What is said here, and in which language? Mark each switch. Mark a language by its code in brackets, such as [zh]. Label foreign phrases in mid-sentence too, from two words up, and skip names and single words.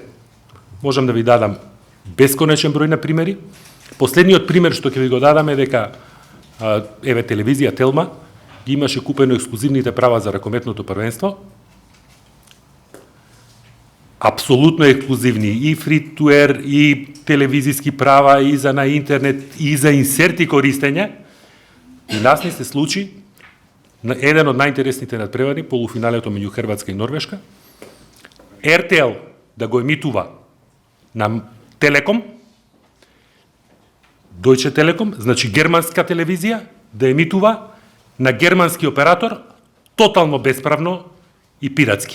[mk] Можам да ви дадам бесконечен број на примери. Последниот пример што ќе ви го дадам е дека еве телевизија Телма ги имаше купено ексклузивните права за ракометното првенство. Апсолутно ексклузивни, и [en] free to air, [mk] и телевизиски права, и за на интернет, и за инсерти користење. И нас не се случи еден од најинтересните надпревари, полуфиналето меѓу Хрватска и Норвешка, RTL да го емитува на Телеком, Deutsche Telekom, значи германска телевизија, да емитува на германски оператор, тотално бесправно и пиратски.